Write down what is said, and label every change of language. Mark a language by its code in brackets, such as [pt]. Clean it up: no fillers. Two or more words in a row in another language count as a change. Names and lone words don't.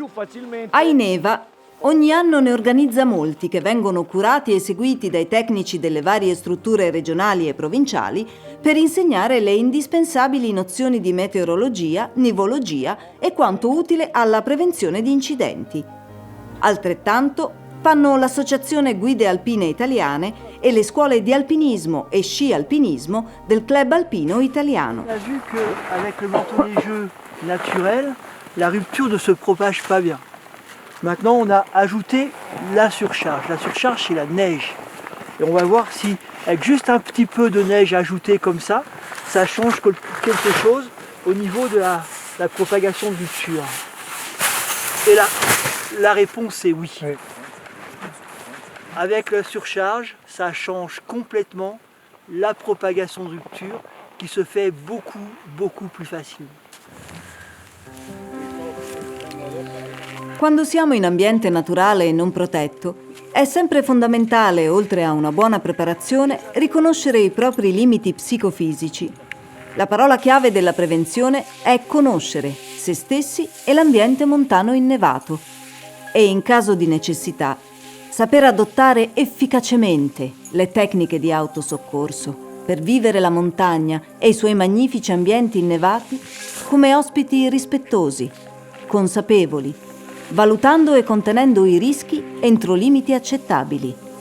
[it] Aineva ogni anno ne organizza molti che vengono curati e seguiti dai tecnici delle varie strutture regionali e provinciali per insegnare le indispensabili nozioni di meteorologia, nivologia e quanto utile alla prevenzione di incidenti. Altrettanto fanno l'Associazione Guide Alpine Italiane e le scuole di alpinismo e sci alpinismo del Club Alpino Italiano. [fr] On a vu qu'avec le manteau neigeux naturel, la rupture ne se propage pas bien. Maintenant, on a ajouté la surcharge. La surcharge, c'est la neige. Et on va voir si, avec juste un petit peu de neige ajoutée comme ça change quelque chose au niveau de la propagation de rupture. Et la réponse est oui. Avec la surcharge, ça change complètement la propagation de rupture qui se fait beaucoup plus facilement. [it] Quando siamo in ambiente naturale e non protetto, è sempre fondamentale, oltre a una buona preparazione, riconoscere i propri limiti psicofisici. La parola chiave della prevenzione è conoscere se stessi e l'ambiente montano innevato e, in caso di necessità, saper adottare efficacemente le tecniche di autosoccorso per vivere la montagna e i suoi magnifici ambienti innevati come ospiti rispettosi, consapevoli, valutando e contenendo i rischi entro limiti accettabili.